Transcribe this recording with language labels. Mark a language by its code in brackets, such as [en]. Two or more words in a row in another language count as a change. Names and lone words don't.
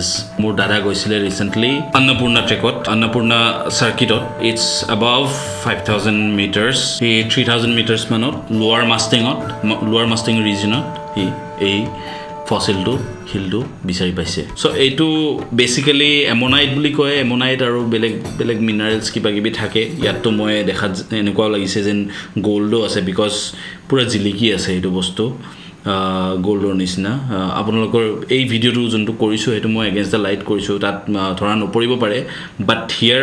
[as] মোৰ দাদা গৈছিলে ৰিচেণ্টলি অন্নপূৰ্ণা ট্ৰেকত, অন্নপূৰ্ণা চাৰ্কিটত. [en] It's above 5,000 meters. [as] 3,000 মিটাৰ মানত লোৱাৰ মুস্তাং ৰিজনত. এই ফছিল টো হিল টো বিচাৰি পাইছে. ছো এইটো বেচিকেলি এমোনাইট বুলি কয় এমোনাইট আৰু বেলেগ মিনাৰেলছ কিবা কিবি থাকে. ইয়াত তো মই দেখা এনেকুৱা লাগিছে যেন গোল্ড আছে বিকজ পূৰা জিলিকি আছে এইটো বস্তু. গোল্ডৰ নিচিনা আপোনালোকৰ এই ভিডিওটো যোনটো কৰিছো হেতু মই [en] against the light [as] কৰিছো তাত ধৰা নপৰিব পাৰে [en] but here